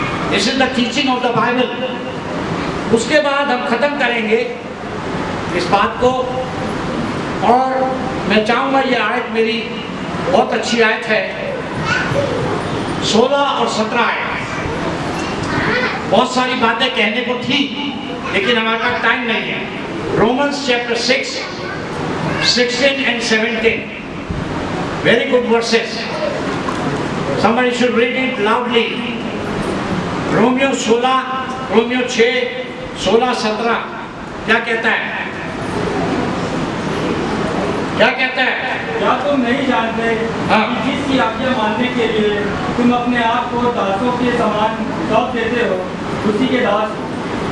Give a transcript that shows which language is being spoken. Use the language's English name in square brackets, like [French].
[English] This is the teaching of the Bible. [Hindi] उसके बाद हम खत्म करेंगे इस बात को, और मैं चाहूंगा ये आयत मेरी बहुत अच्छी आयत है, 16 और 17 आयत। बहुत सारी बातें कहने को थी लेकिन हमारे पास टाइम नहीं है। [English] Romans chapter 6, 16 and 17, very good verses. Somebody should read it loudly. [Hindi] Romeo 16, Romeo 6, 16, 17 क्या कहता है? क्या कहता है? क्या तुम नहीं जानते कि जिसकी आज्ञा मानने के लिए तुम अपने आप को दासों के समान सौंप देते हो, उसी के दास हो।